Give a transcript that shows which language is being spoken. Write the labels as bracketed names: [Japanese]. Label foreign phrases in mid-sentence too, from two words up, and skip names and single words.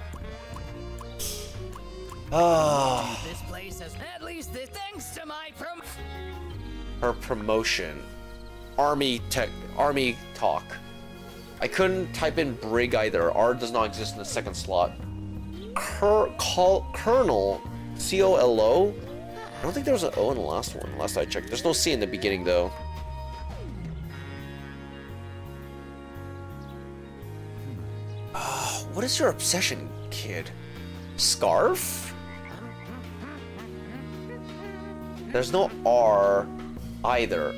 [English] Ah. This place has at least this thanks to my Her promotion. Army talk. I couldn't type in Brig either. R does not exist in the second slot. Colonel. C-O-L-O? I don't think there was an O in the last one, last I checked. There's no C in the beginning, though. What is your obsession, kid? Scarf? There's no R either.